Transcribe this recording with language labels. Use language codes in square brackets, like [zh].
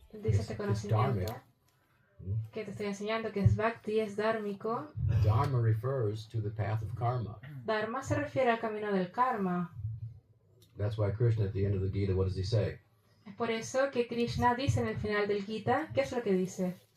[es] Dice este conocimiento que te estoy enseñando, que es Bhakti, es dármico. [en] Dharma refers to the path of karma. [es] Dharma se refiere al camino del karma. [en] That's why Krishna, at the end of the Gita, what does he say? [es] Es por eso que Krishna dice en el final del Gita, ¿qué es lo que dice?